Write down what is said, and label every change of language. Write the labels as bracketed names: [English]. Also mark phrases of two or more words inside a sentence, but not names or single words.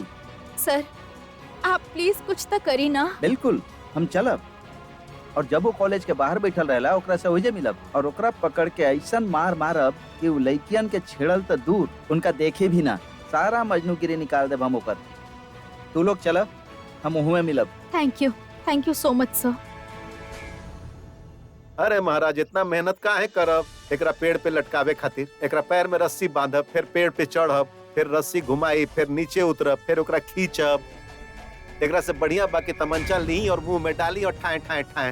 [Bhojpuri] सर आप प्लीज कुछ तो करी ना। बिल्कुल हम चलब। और जब वो कॉलेज के बाहर बैठल रहेला ओकरा से वही मिलब और ओकरा पकड़ के ऐसा मार मारब कि वो लड़कियन के छेड़ल तो दूर, उनका देखे भी ना। सारा मजनूगिरी निकाल देब हम ओकर। तू लोग चल, हम उहुए मिलब। [English] thank you so much sir. [Bhojpuri] अरे महाराज इतना मेहनत काहे करब? एकरा पेड़ पे लटकावे खातिर एकरा पैर में रस्सी बांधब, फिर पेड़ पे चढ़ब, फिर रस्सी घुमाई, फिर नीचे उतरब, फिर ओकरा खींचब। एकरा से बढ़िया बाकी तमंचा ली और मुंह में डाली और ठाए ठाए ठाए।